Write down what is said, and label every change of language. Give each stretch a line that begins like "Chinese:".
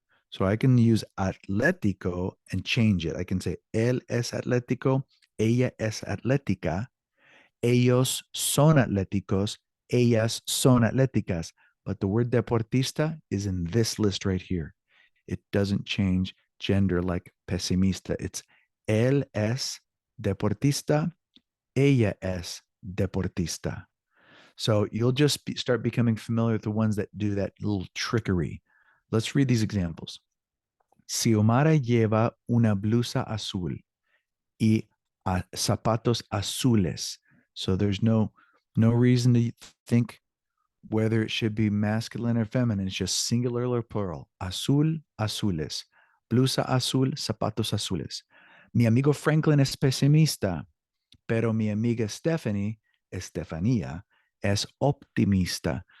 English: So I can use atlético and change it. I can say
Spanish: él es atlético, ella es atlética, ellos son atléticos, ellas son atléticas.
English: But the word deportista is in this list right here. It doesn't change gender like pesimista.
Spanish: It's él es deportista, ella es deportista.
English: So you'll just start becoming familiar with the ones that do that little trickery. Let's read these examples.
Spanish: Xiomara lleva una blusa azul y zapatos azules.
English: So there's no reason to think whether it should be masculine or feminine. It's just singular or plural.
Spanish: Azul, azules. Blusa azul, zapatos azules. Mi amigo Franklin es pesimista, pero mi amiga Estefania, es optimista.